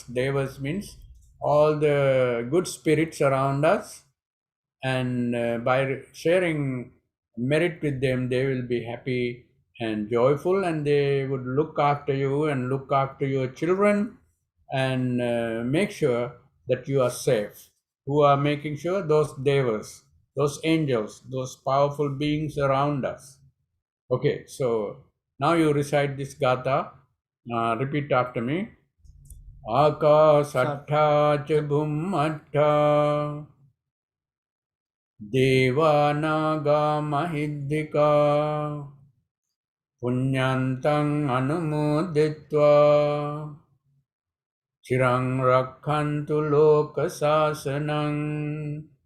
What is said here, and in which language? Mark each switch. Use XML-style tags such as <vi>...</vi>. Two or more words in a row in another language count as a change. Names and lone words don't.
<en>Devas means all the good spirits around us, and by sharing merit with them, they will be happy and joyful, and they would look after you and look after your children and make sure that you are safe. Who are making sure? Those devas, those angels, those powerful beings around us. Okay, so now you recite this gatha. Repeat after me.</en> <pi>Akasattha cha bhummattha Devanaga Mahiddhika Punyantang Anumoditva Chirang Rakhantu Lokasasanang</pi>